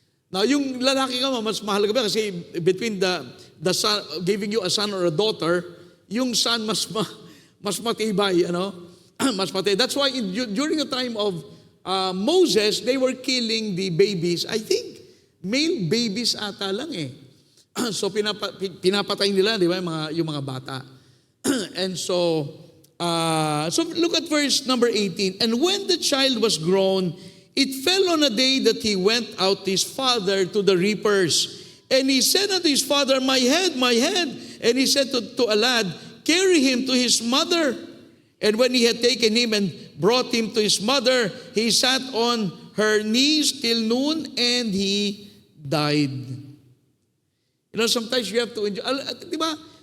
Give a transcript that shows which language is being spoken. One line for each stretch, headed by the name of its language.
Filipino: Now, yung lalaki ka, mas mahalaga ba? Kasi between the son,
English: giving you a son or a daughter,
Filipino: yung son mas matibay, mas matibay.
English: That's why during the time of Moses, they were killing the babies. I think male babies
Filipino: ata lang eh. So pinapatay nila, di ba, yung mga bata.
English: And so look at verse number 18. And when the child was grown, it fell on a day that he went out his father to the reapers. And he said unto his father, my head. And he said to a lad, carry him to his mother. And when he had taken him and brought him to his mother, he sat on her knees till noon, and he died. Sometimes you have to enjoy. Di ba?